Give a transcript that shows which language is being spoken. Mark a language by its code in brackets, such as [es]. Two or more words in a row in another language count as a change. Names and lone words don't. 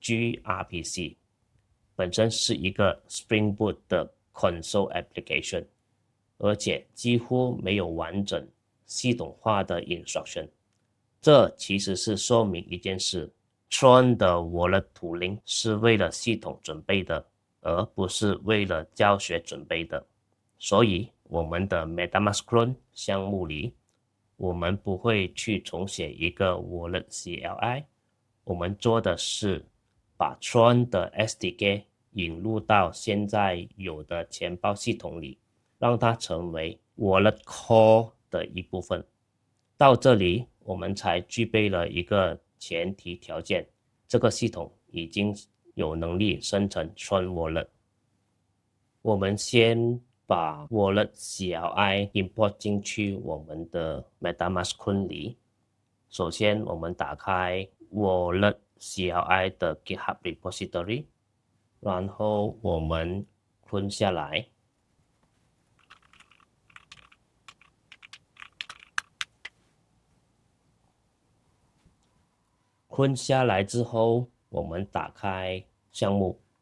[zh] gRPC， 本身是一個 Spring Boot 的 [en] console application， [zh] 而且幾乎沒有完整系統化的 instruction。這其實是說明一件事。Tron 的 [en] Wallet tooling [zh] 是為了系統準備的，而不是為了教學準備的。所以我們的 MetaMask Clone 項目裡，我們不會去重寫一個 Wallet CLI，我們做的是把 Tron 的 SDK 引入到現在有的錢包系統裡，讓它成為 Wallet Core 的一部分。到這裡，我們才具備了一個前提條件，這個系統已經有能力生成 Tron Wallet。我們先把 Wallet CLI import 進去我們的 MetaMask Clone 裡。首先，我們打開 Wallet CLI 的 GitHub repository，然後我們 clone 下來。clone下來之後，我們打開項目，